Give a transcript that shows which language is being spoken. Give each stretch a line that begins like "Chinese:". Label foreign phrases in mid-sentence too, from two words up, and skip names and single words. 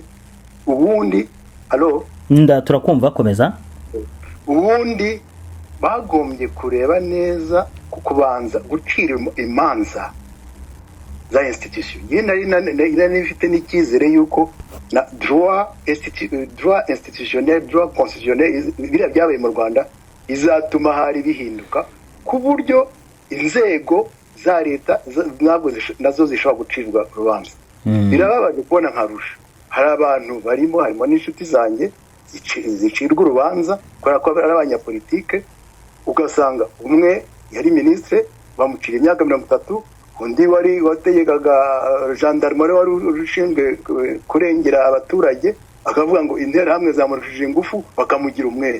Kinyarwanda: Ubundi turakumva, komeza. Ubundi bagombye kureba neza kubanza gucira imanza za institution. Nari nifite n'icyizere yuko na
French: droit institutionnel, droit constitutionnel
Kinyarwanda: biriya byabaye mu Rwanda izatuma hari bihinduka ku buryo inzego za leta ntabwo nazo zishobora gucirwa urubanza. Birababaje kubona nkarusha hari abantu harimo n'inshuti zanjye zicirwa urubanza kubera ko ari abanyapolitike, ugasanga umwe yari ministre bamucira imyaka 30, undi wategekaga gendarmerie wari ushinzwe kurengera abaturage akavuga ngo interahamwe zamurushije ingufu bakamugira umwere.